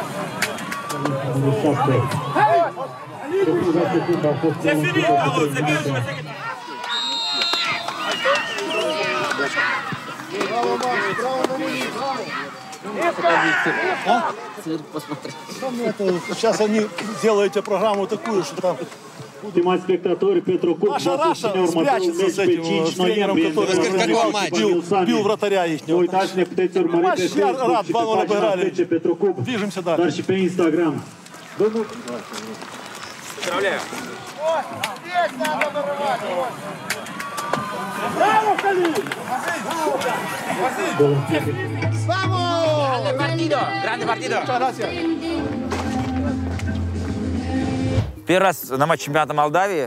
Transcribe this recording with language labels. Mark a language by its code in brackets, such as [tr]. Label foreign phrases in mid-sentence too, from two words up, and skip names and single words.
[ru] Цирк посмотреть. Сейчас они делают программу такую, что там... [ro] Stimați spectatori, Petru Cup, [ru] Маша Раша спрячется с этим с тренером, который бил вратаря их. [ro] Nu uitați, ne puteți urmări pe Facebook și pe pagina FC Petru Cup, dar și pe Instagram. [ru] Поздравляю. Здесь надо вырывать. Браво, Халил! [es] Grande partido. Grande partido. [ru] Первый раз на матче чемпионата Молдавии.